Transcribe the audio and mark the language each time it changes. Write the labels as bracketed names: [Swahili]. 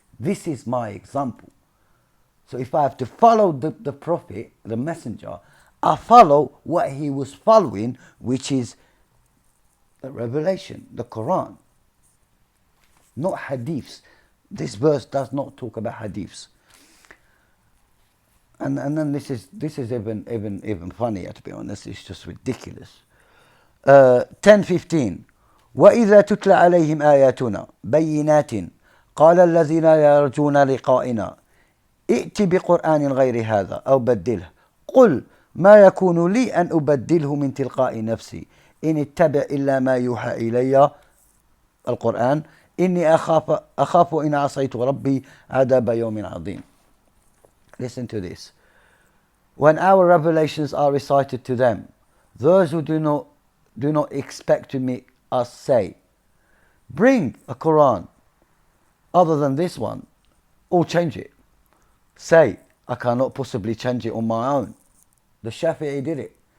[English] This is my example. So if I have to follow the Prophet, the messenger, I follow what he was following, which is the revelation, the Quran. Not hadiths. This verse does not talk about hadiths. And then this is even funnier, to be honest. It's just ridiculous. 10:15. [Arabic] وإذا تتلى عليهم آياتنا بينات قال الذين يرجون لقائنا ائت بقرآن غير هذا أو بدله قل ما يكون لي أن أبدله من تلقاء نفسي إن اتبع إلا ما يوحى إلي القرآن إني أخاف إن عصيت ربي عذاب يوم عظيم. [English] Listen to this. When our revelations are recited to them, those who do not expect to meet us say, bring a Quran other than this one, or change it. Say, I cannot possibly change it on my own. The Shafi'i did it.